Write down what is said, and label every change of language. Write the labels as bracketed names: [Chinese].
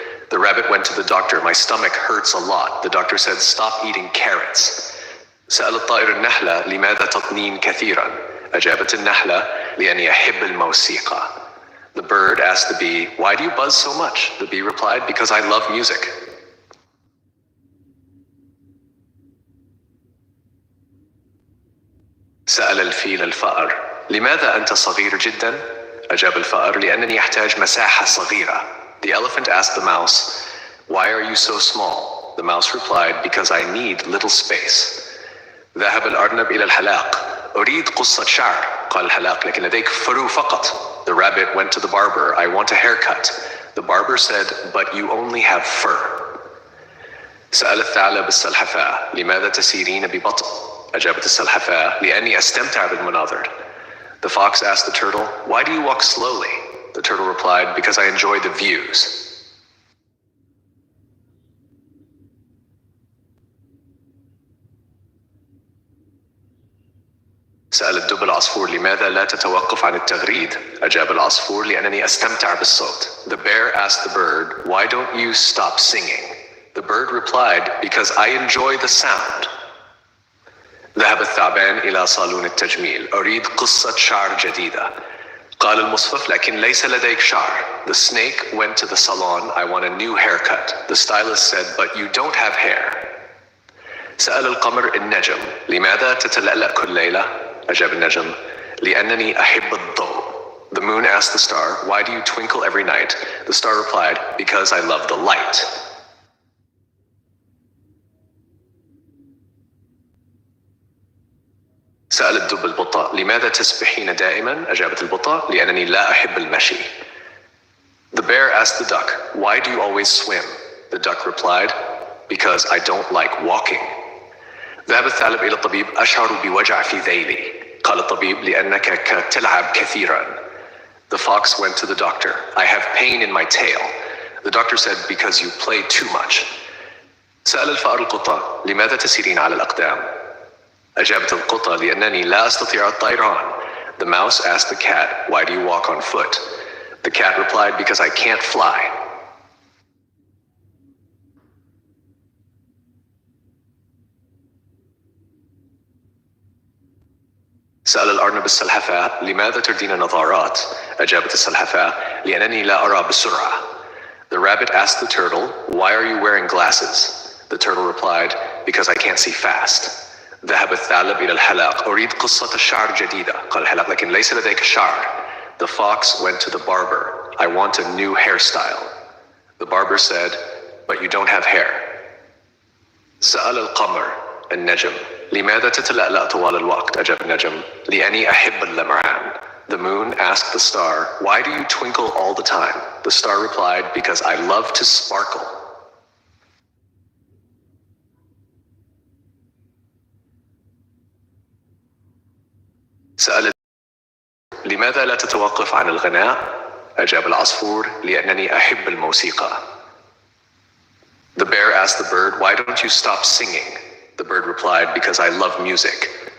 [English] The rabbit went to the doctor. My stomach hurts a lot. The doctor said, "Stop eating carrots." [Arabic] سأل الطائر النحلة لماذا تطنين كثيرا؟ أجابت النحلة لأني أحب الموسيقى. [English] The bird asked the bee, "Why do you buzz so much?" The bee replied, "Because I love music." [Arabic] سأل الفيل الفأر لماذا أنت صغير جدا؟ أجاب الفأر لأنني أحتاج مساحة صغيرة. [English] The elephant asked the mouse, "Why are you so small?" The mouse replied, "Because I need little space." [Arabic] ذهب الأرنب إلى الحلاق. أريد قصة شعر. قال الحلاق لكن لديك فرو فقط. [English] The rabbit went to the barber. I want a haircut. The barber said, "But you only have fur." [Arabic] سأل الثعلب السلحفاة لماذا تسيرين ببطء؟ أجابت السلحفاة لأني أستمتع بالمناظر. [English] The fox asked the turtle, "Why do you walk slowly?" The turtle replied, "Because I enjoy the views." [Arabic] سأل الدب العصفور لماذا لا تتوقف عن التغريد؟ أجاب العصفور لأنني أستمتع بالصوت. [English] The bear asked the bird, "Why don't you stop singing?" The bird replied, "Because I enjoy the sound." [Arabic] ذهب الثعبان إلى صالون التجميل. أريد قصة شعر جديدة. قال المصفف لكن ليس لديك شعر. [English] The snake went to the salon. I want a new haircut. The stylist said, "But you don't have hair." [Arabic] سأل القمر النجم لماذا تتلألأ كل ليلة؟ أجاب النجم لأنني أحب الضوء. [English] The moon asked the star, "Why do you twinkle every night?" The star replied, "Because I love the light." [Arabic] سأل الدب البطة لماذا تسبحين دائما؟ أجابت البطة لأنني لا أحب المشي. [English] The bear asked the duck, "Why do you always swim?" The duck replied, "Because I don't like walking." [Arabic] ذهب الثعلب إلى الطبيب. أشعر بوجع في ذيلي. قال الطبيب لأنك تلعب كثيرا. [English] The fox went to the doctor. I have pain in my tail. The doctor said, "Because you play too much." [Arabic] سأل الفأر القطة لماذا تسيرين على الأقدام؟ أجابت القطة لأنني لا أستطيع الطيران. [English] The mouse asked the cat, "Why do you walk on foot?" The cat replied, "Because I can't fly." [Arabic] سأل الأرنب السلحفاة لماذا تردين نظارات؟ أجابت السلحفاة لأنني لا أرى بسرعة. [English] The rabbit asked the turtle, "Why are you wearing glasses?" The turtle replied, "Because I can't see fast." [Arabic] ذهب الثعلب إلى الحلاق. أريد قصة شعر جديدة. قال الحلاق لكن ليس لديك شعر. [English] The fox went to the barber. I want a new hairstyle. The barber said, "But you don't have hair." [Arabic] سأل القمر النجم لماذا تتلألأ طوال الوقت؟ أجاب النجم لأني أحب اللمعان. [English] The moon asked the star, why do you twinkle all the time? The star replied, because I love to sparkle. [Arabic] سأل لماذا لا تتوقف عن الغناء؟ أجاب العصفور لأنني أحب الموسيقى. [English] The bear asked the bird, why don't you stop singing? The bird replied, because I love music.